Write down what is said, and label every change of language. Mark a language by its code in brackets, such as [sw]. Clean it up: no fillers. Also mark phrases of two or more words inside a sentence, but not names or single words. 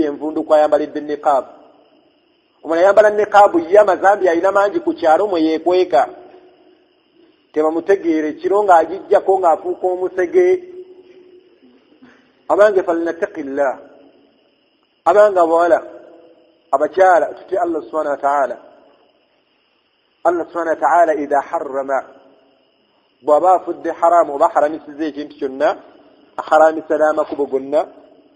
[lg] yenvundu kwayambalidde niqaabu omulala yambala niqaabu ye amazambi alina mangi ku kyalo mwe yeekweka tebamutegeere ekiro ng'agijjako ng'afuuka omusege abange falinattaqillah abange abawala abakyala tutye [ar] الله سبحانه وتعالى الله سبحانه وتعالى إذا حرم [lg] bw'aba afudde haramu oba haramisiza ekintu kyonna aharamisa n'amakubo gonna